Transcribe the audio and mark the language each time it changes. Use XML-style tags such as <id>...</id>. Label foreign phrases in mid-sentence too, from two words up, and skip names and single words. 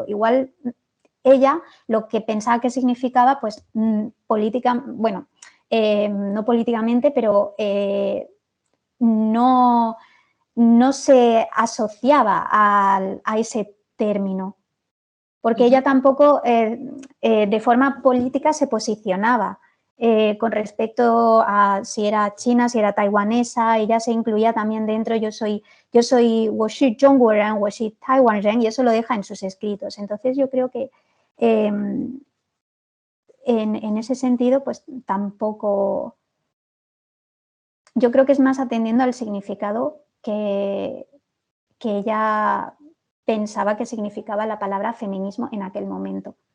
<es>Igual ella lo que pensaba que significaba, pues política, bueno, no políticamente, pero no se asociaba a ese término, porque ella tampoco de forma política se posicionaba con respecto a si era china, si era taiwanesa, ella se incluía también dentro, yo soy</es> <zh>我是中国人, 我是台湾人,</zh> <es>y eso lo deja en sus escritos. Entonces yo creo que en ese sentido, pues tampoco, yo creo que es más atendiendo al significado que ella pensaba que significaba la palabra feminismo en aquel momento.</es>